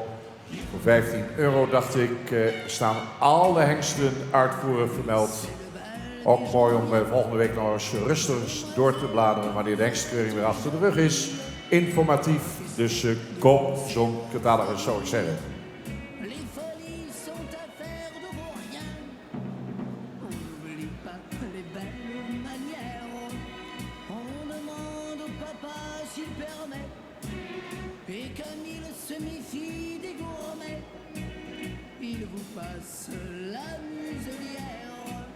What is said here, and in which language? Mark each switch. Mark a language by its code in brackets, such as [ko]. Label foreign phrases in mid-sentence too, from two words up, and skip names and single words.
[nl] Voor €15 dacht ik staan alle hengsten uitvoeren vermeld. Ook mooi om volgende week nog eens rustig door te bladeren wanneer de hengstkeuring weer achter de rug is. Informatief, dus koop zo'n catalogus zou ik zeggen. [fr] Les folies sont affaires de vaurien. On n'oublie pas les belles manières. On demande au papa s'il permet. Et comme il se méfie des gourmets, il vous passe la muselière.